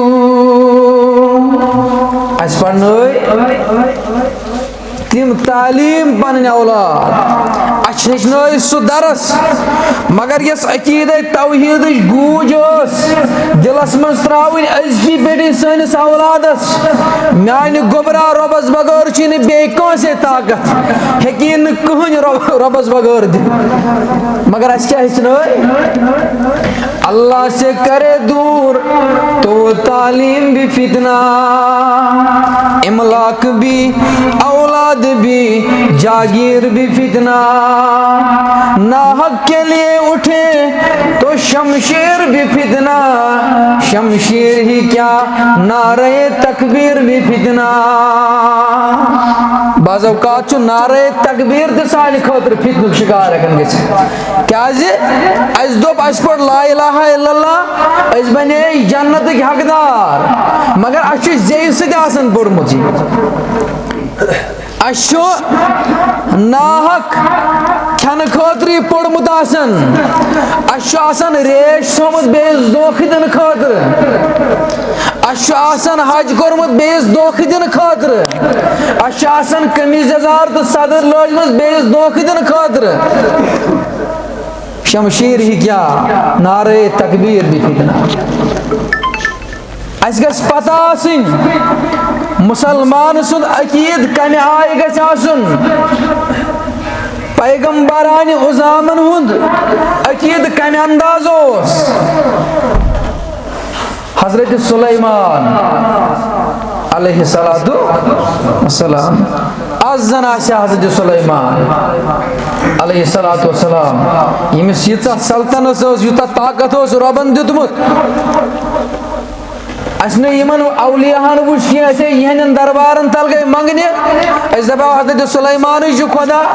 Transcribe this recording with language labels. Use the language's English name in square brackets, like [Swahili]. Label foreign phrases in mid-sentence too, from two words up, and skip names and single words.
[Kashmiri] اَسہِ پرنٲے تم تعلیم پنن اولاد اچھ ہچنٲے سُہ درس مگر یس عقیدہ توحید گوج دلس من تراؤن ازکی پہ سنس اولادس میانہ گوبرا ربس بغیر چھ بے کانسے طاقت ہیکی کہن ربس بغیر دن مگر اس کیا ہچنٲے [Urdu] اللہ سے کرے دور تو تعلیم بھی فتنہ املاک بھی اولاد بھی جاگیر بھی فتنہ ناحق کے لیے اٹھے تو شمشیر بھی فتنہ شمشیر ہی کیا نعرہ تکبیر بھی فتنہ [Kashmiri] بعض اوقات چھُ نعرہ تکبیر تہِ سانہِ خٲطرٕ فتنُک شکار ہٮ۪کان گٔژھِتھ کیازِ اَسہِ دوٚپ اَسہِ پٔر [Arabic] لا الہ الا اللہ [Kashmiri] أسۍ بنے جنتٕکۍ حقدار مگر اَسہِ چھُ زیٚیہِ سۭتۍ آسان پوٚرمُت اَسہِ چھُ ناحق کھٮ۪نہٕ خٲطرٕ پوٚرمُت آسان اَسہِ چھُ آسان ریش تھوٚمُت بیٚیِس دھوکہٕ دِنہٕ خٲطرٕ اَسہِ چھُ آسان حج کوٚرمُت بیٚیِس دھوکہٕ دِنہٕ خٲطرٕ اَسہِ چھُ آسان قمیٖض یزار تہٕ صدٕر لٲجمٕژ بیٚیِس دھوکہٕ دِنہٕ خٲطرٕ [Urdu] شمشیر ہی کیا نعرہ تکبیر بھی فتنہ [Kashmiri] اَسہِ گژھِ پتہ آسٕنۍ مسلمان سُنٛد عقیٖد کمہِ آیہِ گژھِ آسُن پیغمبرانہِ عظامن ہُنٛد عقیٖدٕ کمہِ انداز اوس حضرت سلیمان [Arabic] علیہ السلام [Kashmiri] آز زن آسہِ حضرت سلیمان [Arabic] علیہ السلام [Kashmiri] ییٚمِس ییٖژاہ سلطنت ٲس یوٗتاہ طاقت اوس رۄبن دیُتمُت اَسہِ نہٕ یِمن اولیاہن وٕچھ کینٛہہ أسۍ یِہنٛدٮ۪ن دربارن تل گٔے منٛگنہِ أسۍ دپاو حضرت سلیمانٕے چھُ خۄدا